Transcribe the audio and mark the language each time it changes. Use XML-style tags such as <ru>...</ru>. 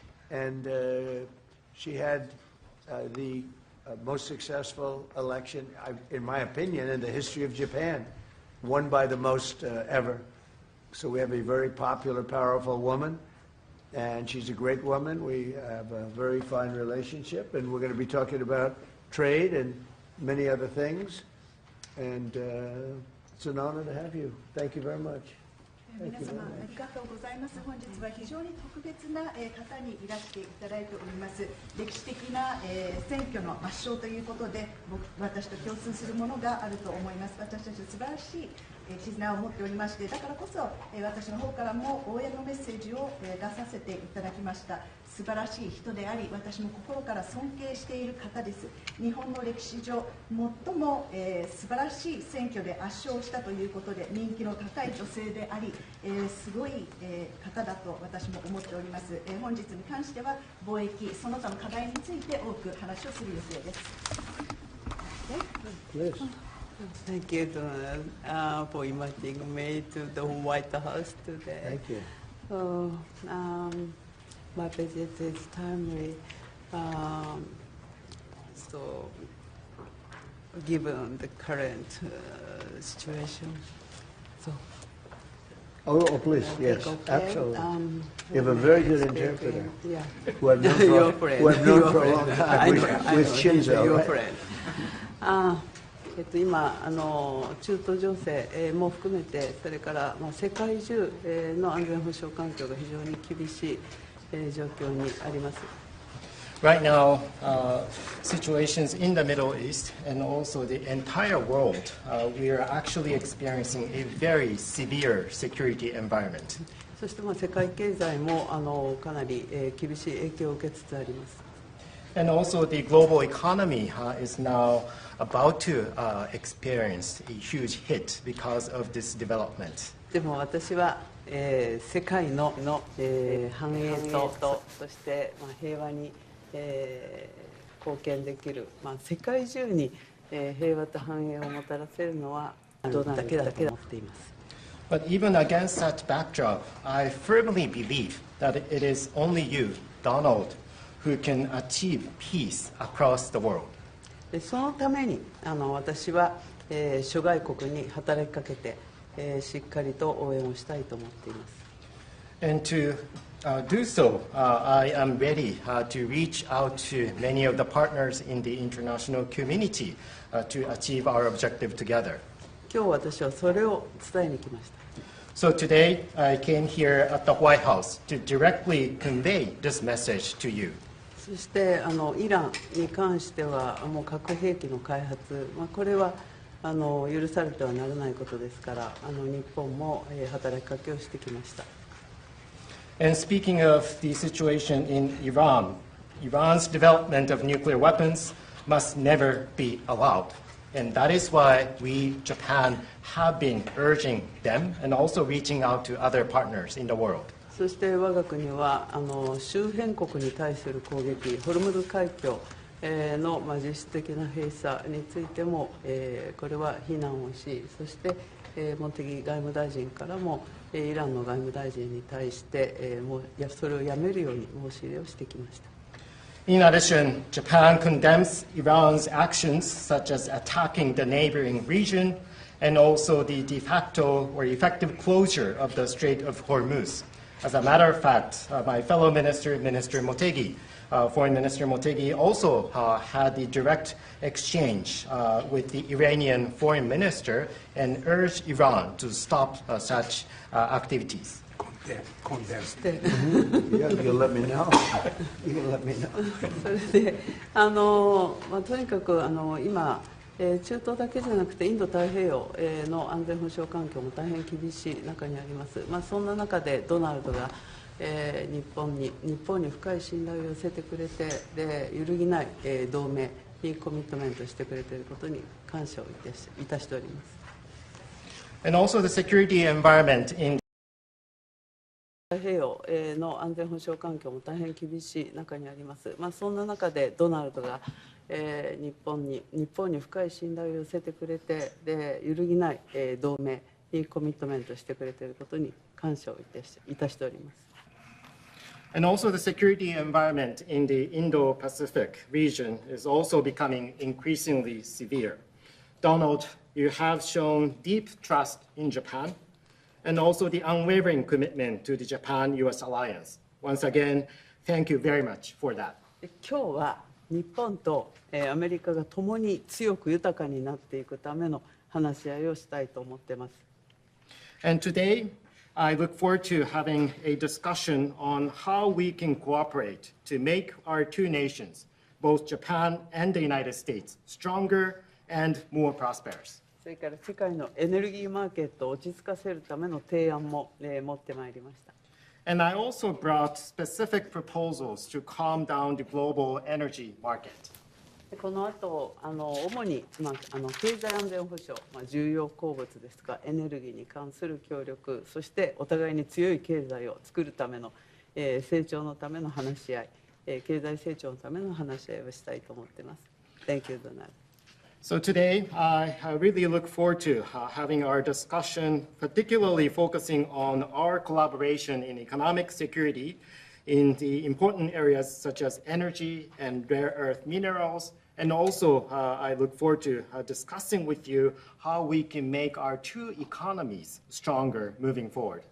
<en>And she had the most successful election, in my opinion, in the history of Japan, won by the most ever. So we have a very popular, powerful woman, and she's a great woman. We have a very fine relationship, and we're going to be talking about trade and many other things. And it's an honor to have you. Thank you very much.</en> <ja>皆様ありがとうございます。本日は非常に特別な方にいらしていただいております。歴史的な選挙の圧勝ということで、私と共通するものがあると思います。私たちは素晴らしい絆を持っておりまして、だからこそ私の方からも応援のメッセージを出させていただきました。素晴らしい人であり、私も心から尊敬している方です。日本の歴史上最も素晴らしい選挙で圧勝したということで、人気の高い女性であり、すごい方だと私も思っております。本日に関しては貿易その他の課題について多く話をする予定です。</ja> <en>Thank you, Donald, for inviting me to the White House today. Thank you. So, my visit is timely. So, given the current situation, so. Oh, please, yes, Okay. absolutely. You have a very good interpreter. Yeah. Who I've known for, Your friend. who I've known Your for a long friend. time. I With, know, I with know. Shinzo, Your right? friend.</en> <ja>今中東情勢も含めて、それから世界中の安全保障環境が非常に厳しい状況にあります。</ja> <en>Right now, situations in the Middle East and also the entire world, we are actually experiencing a very severe security environment.</en> <ja>そして世界経済もかなり厳しい影響を受けつつあります。</ja> <en>And also the global economy is now about to experience a huge hit because of this development.</en> <ja>でも私は、世界の繁栄とそして平和に貢献できる、世界中に平和と繁栄をもたらせるのはドナルドだけだと思っています。</ja> <en>But even against that backdrop, I firmly believe that it is only you, Donald, who can achieve peace across the world.</en> <ja>そのために私は、諸外国に働きかけて、しっかりと応援をしたいと思っています。</ja> <en>And to do so, I am ready to reach out to many of the partners in the international community to achieve our objective together.</en> <ja>今日私はそれを伝えに来ました。</ja> <en>So today, I came here at the White House to directly convey this message to you.</en> <ja>そしてイランに関してはもう核兵器の開発、これは許されてはならないことですから日本も働きかけをしてきました。</ja> <en>And speaking of the situation in Iran, Iran's development of nuclear weapons must never be allowed. And that is why we, Japan, have been urging them and also reaching out to other partners in the world.</en> <ja>そして我が国は周辺国に対する攻撃、ホルムズ海峡の実質的な閉鎖についてもこれは非難をし、そして茂木外務大臣からもイランの外務大臣に対してそれをやめるように申し入れをしてきました。</ja> <en>In addition, Japan condemns Iran's actions such as attacking the neighboring region and also the de facto or effective closure of the Strait of Hormuz. As a matter of fact, my fellow minister, Minister Motegi, Foreign Minister Motegi, also had the direct exchange with the Iranian foreign minister and urged Iran to stop such activities. Condensed. You'll let me know. You'll let me know.</en> <ja>それでとにかく今、中東だけじゃなくてインド太平洋の安全保障環境も大変厳しい中にあります、そんな中でドナルドが、日本に深い信頼を寄せてくれて、で揺るぎない、同盟にコミットメントしてくれていることに感謝をいたしております。</ja> <en>And also the security environment in</en> <ja>太平洋の安全保障環境も大変厳しい中にあります、そんな中でドナルドが、日本に深い信頼を寄せてくれて、で揺るぎない、同盟にコミットメントしてくれていることに感謝をいたしております。</ja> <en>And also the security environment in the Indo-Pacific region is also becoming increasingly severe. Donald, you have shown deep trust in Japan and also the unwavering commitment to the Japan-US alliance. Once again, thank you very much for that.</en> <ja>今日は日本とアメリカが共に強く豊かになっていくための話し合いをしたいと思っています。</ja> <en>And today, I look forward to having a discussion on how we can cooperate to make our two nations, both Japan and the United States, stronger and more prosperous.</en> <ja>それから世界のエネルギーマーケットを落ち着かせるための提案も、持ってまいりました。</ja> <en>And I also brought specific proposals to calm down the global energy market.</en> <ja>この後主に、経済安全保障、重要鉱物ですとかエネルギーに関する協力、そしてお互いに強い経済を作るための、成長のための話し合い、経済成長のための話し合いをしたいと思っています。</ja> <en>Thank you, Donald. So today, I really look forward to having our discussion, particularly focusing on our collaboration in economic security in the important areas such as energy and rare earth minerals. And also, I look forward to discussing with you how we can make our two economies stronger moving forward.</en>